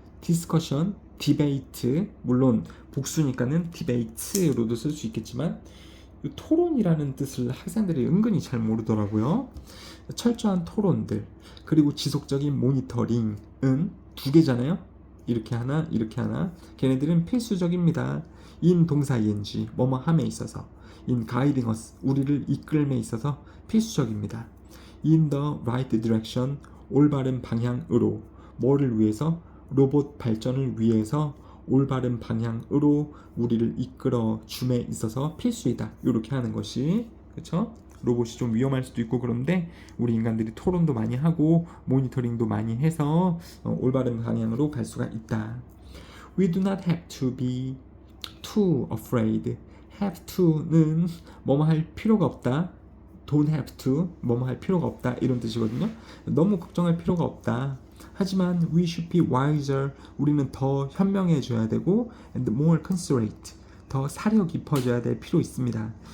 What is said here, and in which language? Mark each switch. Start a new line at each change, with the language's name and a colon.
Korean: discussion, debate, 물론 복수니까는 debate로도 쓸 수 있겠지만 토론이라는 뜻을 학생들이 은근히 잘 모르더라고요. 철저한 토론들, 그리고 지속적인 모니터링은 2개잖아요. 이렇게 하나, 이렇게 하나. 걔네들은 필수적입니다. in 동사 ing, 뭐뭐 함에 있어서.
English: in guiding us,
Korean: 우리를 이끌음에 있어서 필수적입니다.
English: in the right direction, 올바른 방향으로.
Korean: 뭐를 위해서? 로봇 발전을 위해서 올바른 방향으로 우리를 이끌어 줌에 있어서 필수이다. 이렇게 하는 것이, 그렇죠? 로봇이 좀 위험할 수도 있고 그런데 우리 인간들이 토론도 많이 하고 모니터링도 많이 해서 올바른 방향으로 갈 수가 있다.
English: We do not have to be too afraid.
Korean: have to는 뭐뭐 할 필요가 없다. don't have to, 뭐뭐 할 필요가 없다 이런 뜻이거든요. 너무 걱정할 필요가 없다. 하지만
English: we should be wiser,
Korean: 우리는 더 현명해져야 되고
English: and more considerate,
Korean: 더 사려 깊어져야 될 필요 있습니다.